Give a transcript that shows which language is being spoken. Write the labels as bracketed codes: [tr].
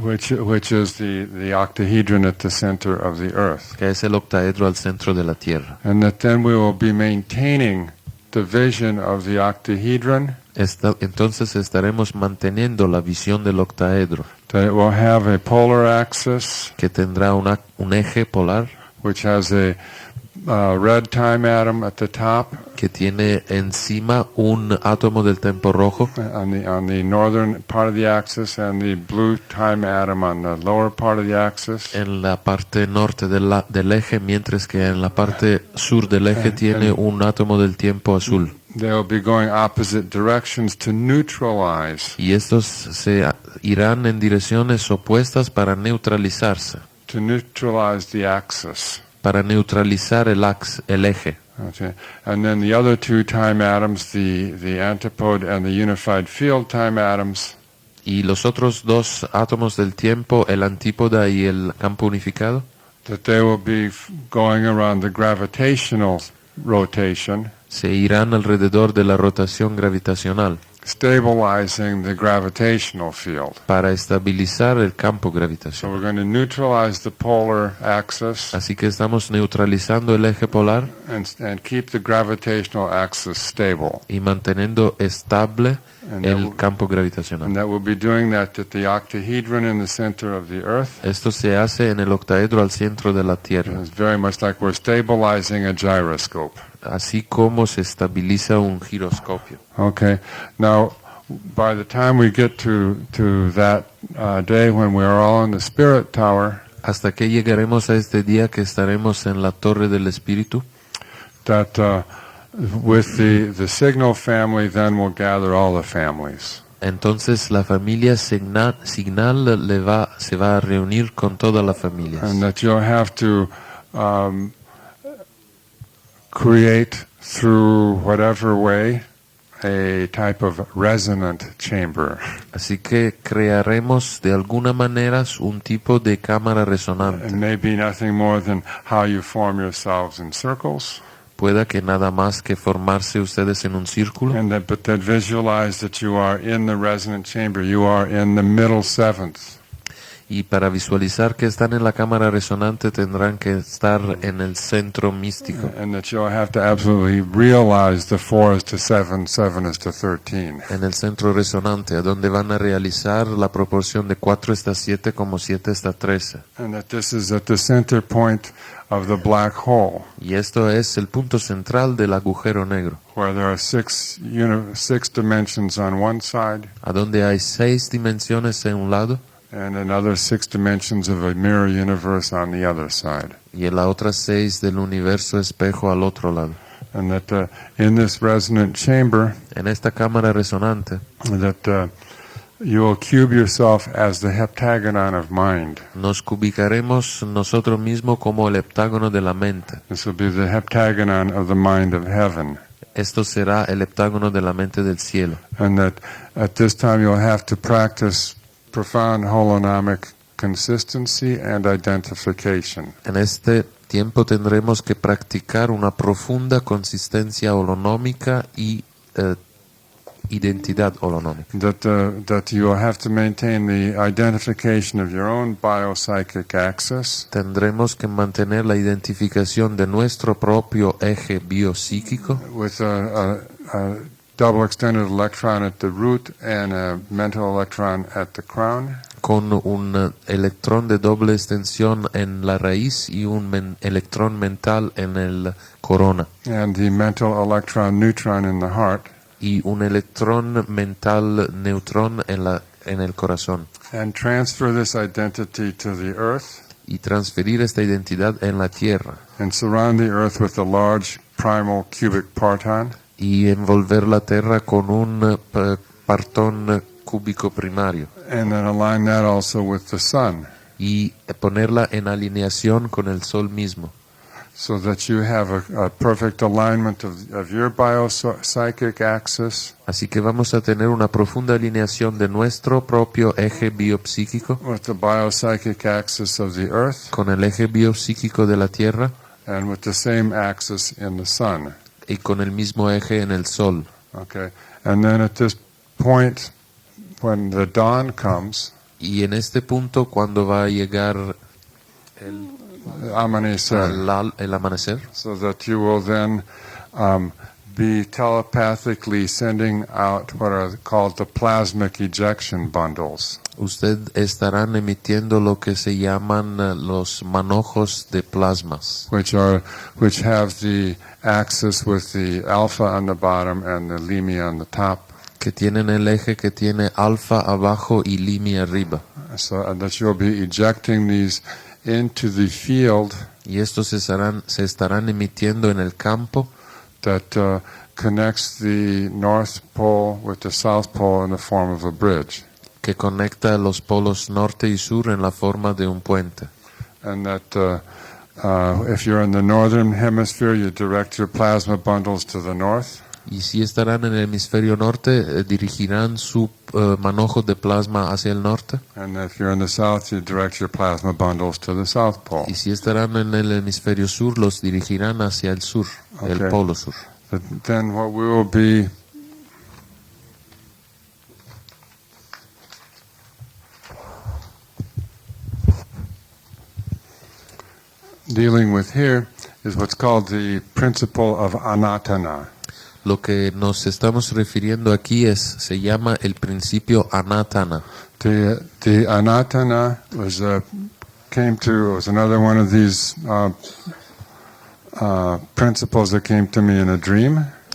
[en] Which is the octahedron at the center of the earth. [es] que es el octaedro al centro de la Tierra. [en] And that then we will be maintaining the vision of the octahedron [es] Entonces estaremos manteniendo la visión del octaedro, [en] That it will have a polar axis, [es] que tendrá un eje polar, [en] which has a red time atom at the top [es] que tiene encima un átomo del tiempo rojo [en] on the northern part of the axis, and the blue time atom on the lower part of the axis. [es] en la parte norte del eje, mientras que en la parte sur del eje tiene un átomo del tiempo azul. [en] They will be going opposite directions to neutralize, [es] Y estos se irán en direcciones opuestas para neutralizarse, [en] the axis. [es] para neutralizar el eje. [en] Okay. And then the other two time atoms, the antipode and the unified field time atoms, [es] Y los otros dos átomos del tiempo, el antípoda y el campo unificado, [en] that they will be going around the gravitational rotation, [es] se irán alrededor de la rotación gravitacional [en] stabilizing the gravitational field. [es] para estabilizar el campo [en] So [es] gravitacional. [en] we're going to neutralize the polar axis [es] Así que estamos neutralizando el eje polar [en] and keep the gravitational axis stable. [es] y manteniendo estable [en] And [es] el campo gravitacional. [en] that we'll be doing that at the octahedron in the center of the Earth. [es] Esto se hace en el octaedro al centro de la Tierra, [en] It's very much like we're stabilizing a gyroscope. [es] así como se estabiliza un giroscopio. [en] Okay. Now, by the time we get to that day when we are all in the spirit tower, [es] Hasta que llegaremos a este día que estaremos en la Torre del Espíritu, [en] that with the signal family, then we'll gather all the families. [es] entonces la familia signal se va a reunir con todas las familias. [en] And that you'll have to create through whatever way a type of resonant chamber. [es] Así que crearemos de alguna manera un tipo de cámara [en] It [es] resonante. [en] may be nothing more than how you form yourselves in circles, [es] Pueda que nada más que formarse ustedes en un círculo, [en] but that visualize that you are in the resonant chamber. You are in the middle seventh. [es] y para visualizar que están en la cámara resonante tendrán que estar en el centro místico, [en] And that you'll have to absolutely realize the 4 is to 7, 7 is to 13. [es] en el centro resonante, a donde van a realizar la proporción de 4 está 7 como 7 está 13. [en] And that this is at the center point of the black hole, [es] Y esto es el punto central del agujero negro, [en] where there are six dimensions on one side, [es] a donde hay 6 dimensiones en un lado [en] and another 6 dimensions of a mirror universe on the other side. [es] y en la otra 6 del universo espejo al otro lado. [en] And that in this resonant chamber, [es] En esta cámara resonante [en] that you will cube yourself as the heptagon of mind. [es] nos cubicaremos nosotros mismos como el heptágono de la mente. [en] This will be the heptagon of the mind of heaven. [es] Esto será el heptágono de la mente del cielo. [en] And that at this time you'll have to practice profound holonomic consistency and identification. [es] En este tiempo tendremos que practicar una profunda consistencia holonómica y identidad holonómica. [en] That you will have to maintain the identification of your own biopsychic axis [es] Tendremos que mantener la identificación de nuestro propio eje biopsíquico [en] with a double extended electron at the root and a mental electron at the crown. [es] con un electrón de doble extensión en la raíz y un electrón mental en el corona [en] And the mental electron neutron in the heart. [es] y un electrón mental neutrón en el corazón, [en] And transfer this identity to the earth [es] y transferir esta identidad en la tierra [en] and surround the earth with a large primal cubic parton. [es] y envolver la tierra con un partón cúbico primario [en] And then align that also with the sun, [es] y ponerla en alineación con el sol mismo, [en] so that you have a perfect alignment of your biopsychic axis [es] así que vamos a tener una profunda alineación de nuestro propio eje biopsíquico [en] with the biopsychic axis of the earth [es] con el eje biopsíquico de la tierra [en] and with the same axis in the sun. [es] y con el mismo eje en el sol. [en] Okay. And then at this point, when the dawn comes, [es] Y en este punto, cuando va a llegar amanecer, el amanecer, [en] so that you will then be telepathically sending out what are called the plasmic ejection bundles. [es] Usted estarán emitiendo lo que se llaman los manojos de plasmas, [en] Which have the axis with the alpha on the bottom and the limia on the top. [es] que tienen el eje que tiene alfa abajo y limia arriba. [en] So that you'll be ejecting these into the field [es] Y estos se estarán emitiendo en el campo [en] that connects the North Pole with the South Pole in the form of a bridge. [es] que conecta los polos norte y sur en la forma de un puente. [en] And that if you're in the northern hemisphere, you direct your plasma bundles to the north. [es] Y si estarán en el hemisferio norte, dirigirán su manojo de plasma hacia el norte. [en] And if you're in the south, you direct your plasma bundles to the South Pole. [es] Y si estarán en el hemisferio sur, los dirigirán hacia el sur, el [en] Okay. [es] polo sur. [en] But then what we will be dealing with here is what's called the principle of anatana. [es] Lo que nos estamos refiriendo aquí se llama el principio anatana. [en] The anatana was another one of these principles that came to me in a dream.